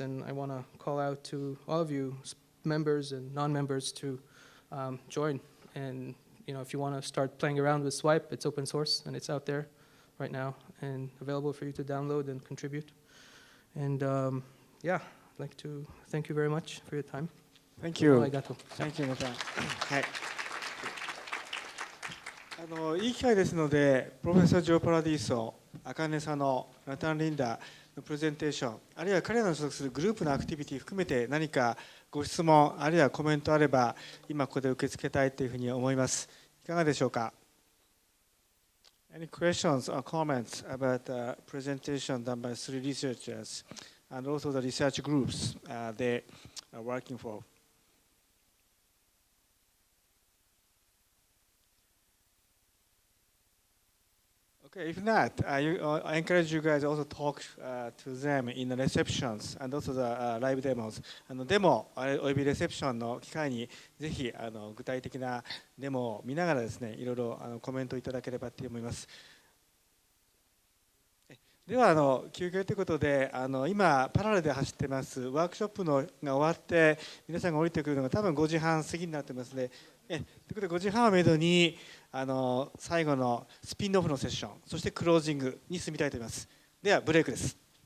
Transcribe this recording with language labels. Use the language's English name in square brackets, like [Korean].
[English] And I want to call out to all of you, members and non-members, to join. And if you want to start playing around with Swipe, it's open source and it's out there right now and available for you to download and contribute. And I'd like to thank you very much for your time. Thank you. [Japanese] Arigato. [English] Thank you, Natan. [Japanese] はい。いい機会ですので、プロフェッサー・ジョー・パラディーソ、Akane Sano、ナタン・リンダーのプレゼンテーション、あるいは彼らの所属するグループのアクティビティ含めて何かご質問、あるいはコメントあれば、今ここで受け付けたいというふうに思います。いかがでしょうか？ [English] Any questions or comments about the presentation done by three researchers and also the research groups they are working for? Okay, if not, I encourage you guys also talk to them in the receptions and also the live demos. [Japanese] デモおよびレセプションの機会にぜひ具体的なデモを見ながらですね、いろいろコメントいただければと思います。では休憩ということで今パラレルで走ってますワークショップが終わって皆さんが降りてくるのが多分5時半過ぎになってますのでということで5時半をめどに最後のスピンオフのセッションそしてクロージングに進みたいと思います。ではブレイクです。